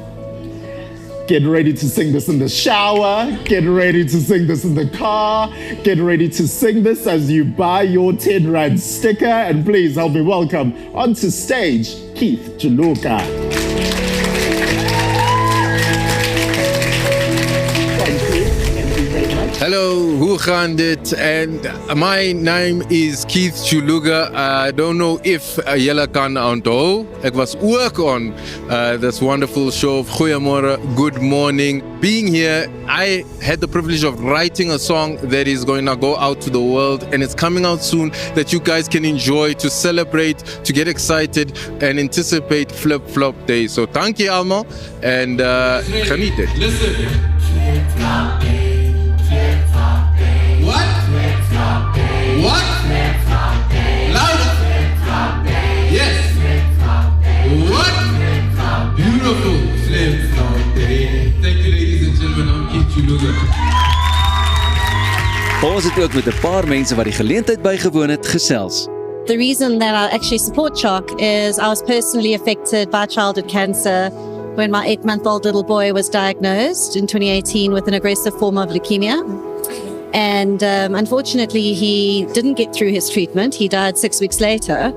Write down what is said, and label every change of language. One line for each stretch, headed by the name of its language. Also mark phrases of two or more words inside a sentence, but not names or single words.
English: Get ready to sing this in the shower, get ready to sing this in the car, get ready to sing this as you buy your 10 Rand sticker, and please help me welcome onto stage Keith Juluka. Thank you very much.
Afrikaans: Hallo, hoe gaan dit?
English: And my name is Keith Chuluga. I don't know if
Afrikaans: julle kan onthou. Ek was ook
English: on this wonderful show of Goeiemorgen, Good Morning. Being here, I had the privilege of writing a song that is going to go out to the world, and it's coming out soon that you guys can enjoy, to celebrate, to get excited and anticipate Flip Flop Day. So thank you allemaal and
Afrikaans: geniet het.
English: Listen. What? Louder. Yes. What? Beautiful. Flip Flop Day. Thank you, ladies and gentlemen. I'm Keith Chuluga.
Afrikaans: Ons het ook met 'n paar mense wat die geleentheid bygewoon het gesels.
English: The reason that I actually support CHOC is I was personally affected by childhood cancer when my 8-month-old little boy was diagnosed in 2018 with an aggressive form of leukemia. And unfortunately, he didn't get through his treatment. He died 6 weeks later.